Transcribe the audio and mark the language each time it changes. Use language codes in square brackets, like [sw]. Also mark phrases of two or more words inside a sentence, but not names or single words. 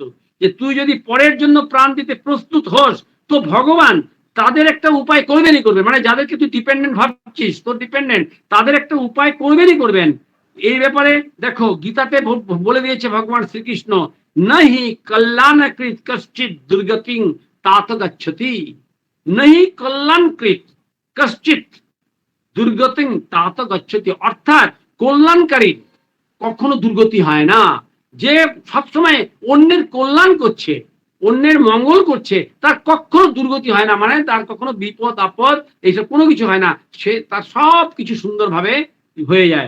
[bn] যে তুই যদি পরের জন্য প্রাণ দিতে প্রস্তুত হোস, তো ভগবান তাদের একটা উপায় করবেনই করবেন, মানে যাদেরকে তুই ডিপেন্ডেন্ট ভাবছিস, তোর ডিপেন্ডেন্ট, তাদের একটা উপায় করবেনই করবেন। এই ব্যাপারে দেখো গীতাতে বলে দিয়েছে ভগবান শ্রীকৃষ্ণ, [sa] নাহি কল্যাণকৃত কশ্চিৎ দুর্গতিং तात गच्छति, नहीं कल्याणकृत कश्चित দুর্গতিং तात गच्छति। [bn] অর্থাৎ কল্যাণকারী কখনো দুর্গতি হয় না। যে সবসময় অন্যের কল্যাণ করছে, অন্যের মঙ্গল করছে, তার কখনো দুর্গতি হয় না, মানে তার কখনো বিপদ আপদ এইসব কোনো কিছু হয় না, সে তার সব কিছু সুন্দরভাবে হয়ে যায়।